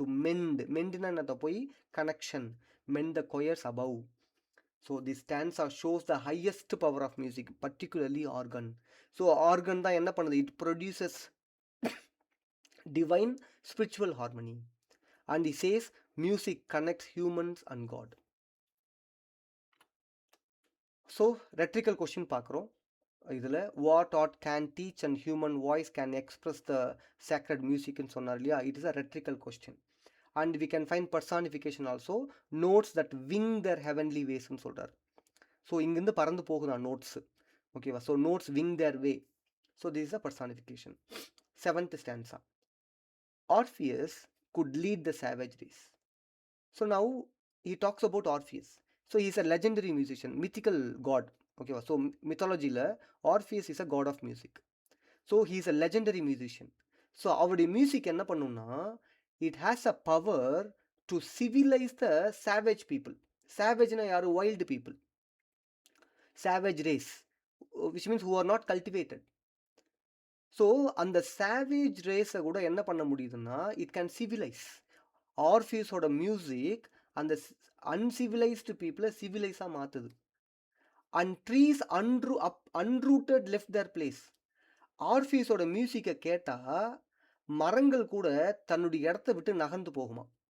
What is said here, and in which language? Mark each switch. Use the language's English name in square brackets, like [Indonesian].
[English] டு மெண்டுனா [Tamil] என்னத்தை? போய் [English] Connection, mend the choirs above. So this stanza shows the highest power of music, particularly organ. So organ [Tamil] தான் என்ன பண்ணுது? [English] It produces divine spiritual harmony. And he says Music connects humans and God. [Tamil] So ரெட்ரிக்கல் question பார்க்குறோம். [English] இதில் what art can teach and human voice can express the sacred மியூசிக்னு [Tamil] சொன்னார் இல்லையா, [English] It is a rhetorical question. And we can find personification also, notes that wing their heavenly வேஸ்ன்னு [Tamil] சொல்கிறார். So இங்கேருந்து பறந்து போகுதான் notes, ஓகேவா. [English] So notes wing their way. So this is a personification. 7th stanza. Orpheus could lead the savage race. So now he talks about Orpheus. So he is a legendary musician, mythical god. Okay, so mythology la Orpheus is a god of music. So he is a legendary musician. So our music enna pannuna, it has a power to civilize the savage people. Savage na yaru, wild people, savage race, which means who are not cultivated. [Tamil] So அந்த savage ரேஸை கூட என்ன பண்ண முடியுதுன்னா, [English] It can civilise. [Tamil] ஆர்ஃபியஸோட music அந்த uncivilised பீப்புளை சிவிலைஸாக மாற்றுது. [English] And trees unrooted left their place. [Tamil] ஆர்ஃபியஸோட மியூசிக்கை கேட்டால் மரங்கள் கூட தன்னுடைய இடத்த விட்டு நகர்ந்து போகுமா.